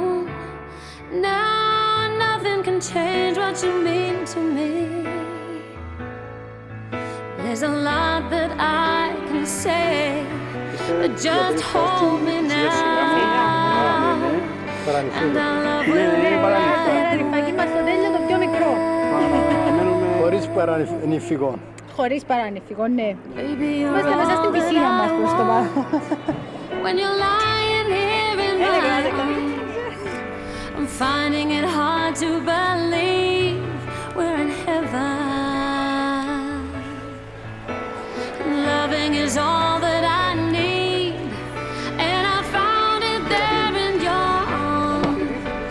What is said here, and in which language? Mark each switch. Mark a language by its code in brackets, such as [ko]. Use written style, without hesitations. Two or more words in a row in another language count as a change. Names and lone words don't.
[en] Now nothing can change what you mean to me. There's a lot that I can say, but just hold me now. And I love you. [el] Είμαστε στο τέλειο το πιο μικρό. Χωρίς παρανυφικό. Χωρίς παρανυφικό, ναι. Είμαστε μέσα στην πισίνα μας προς το παρόν. [en] When you're lying here in my arms, I'm finding it hard to believe we're in heaven. Loving is all that I need, and I found it there in your arms.